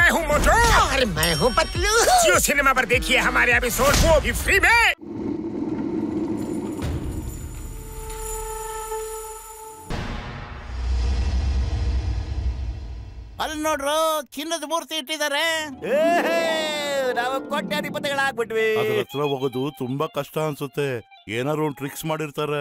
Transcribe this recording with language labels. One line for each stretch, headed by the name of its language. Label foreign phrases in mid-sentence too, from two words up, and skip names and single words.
Hindi: हूँ मोटू और मैं हूँ पतलू। जियो सिनेमा पर देखिए हमारे एपिसोड, वो भी फ्री में।
Kannada: ಅಲ್ಲಿ ನೋಡ್ರು ಚಿನ್ನದ ಮೂರ್ತಿ ಇಟ್ಟಿದ್ದಾರೆ. ನಾವು ಕೋಟ್ಯಾಧಿಪತಿಗಳಾಗ್ಬಿಟ್ವಿ. ಅದ್ರ ಹತ್ರ ಹೋಗೋದು ತುಂಬಾ ಕಷ್ಟ ಅನ್ಸುತ್ತೆ. ಏನಾದ್ರು ಒಂದು ಟ್ರಿಕ್ಸ್ ಮಾಡಿರ್ತಾರೆ.